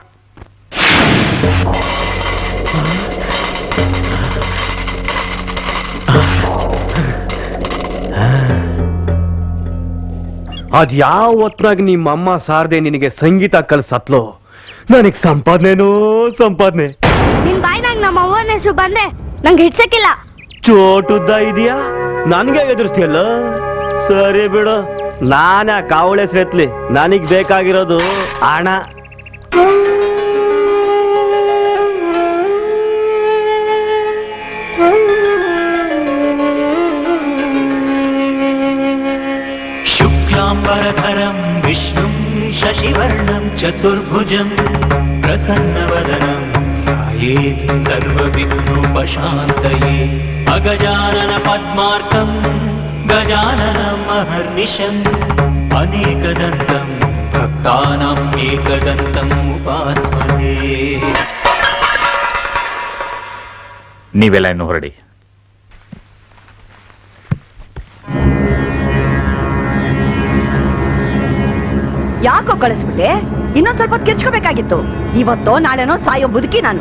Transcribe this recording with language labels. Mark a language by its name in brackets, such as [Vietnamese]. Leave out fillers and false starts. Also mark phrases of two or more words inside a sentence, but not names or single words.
[Kannada] ಅದ್ ಯಾವ ಹೊತ್ನಾಗ ನಿಮ್ಮಮ್ಮ ಸಾರದೆ ನಿನಗೆ ಸಂಗೀತ ಕಲ್ಸತ್ಲೋ, ನನಗ್ ಸಂಪಾದನೆನೋ ಸಂಪಾದನೆ. ನಿನ್ ಬಾಯ್ನಾಗ ನಮ್ಮ ಅವ್ವನ ಹೆಸರು ಬಂದೆ ನಂಗೆ ಹಿಡ್ಸಕ್ಕಿಲ್ಲ. ಚೋಟುದ್ದ ಇದೆಯಾ, ನನ್ಗೆ ಎದುರಿಸ್ತಿಯಲ್ಲ. ಸರಿ ಬಿಡು, ನಾನ ಕಾವಳ ಹೆಸರೆತ್ಲಿ. ನನಗ್ ಬೇಕಾಗಿರೋದು ಹಣ. [Sanskrit] शुक्लाम्बरधरं विष्णुं शशिवर्णं चतुर्भुजं प्रसन्नवदनं ध्यायेत् सर्वविघ्नोपशान्तये अगजानन पद्मार्कं गजाननम् अहर्निशम् अनेकदन्तं भक्तानाम् एकदन्तम् उपास्महे. [Kannada] ನೀವೆಲ್ಲ ಇನ್ನು ಹೊರಡಿ. ಯಾಕೋ ಕಳಿಸ್ಬಿಟ್ಟೆ? ಇನ್ನೊಂದ್ ಸ್ವಲ್ಪ ಕಿರ್ಚ್ಕೋಬೇಕಾಗಿತ್ತು. ಇವತ್ತೋ ನಾಳೆನೋ ಸಾಯೋ ಬದುಕಿ ನಾನು.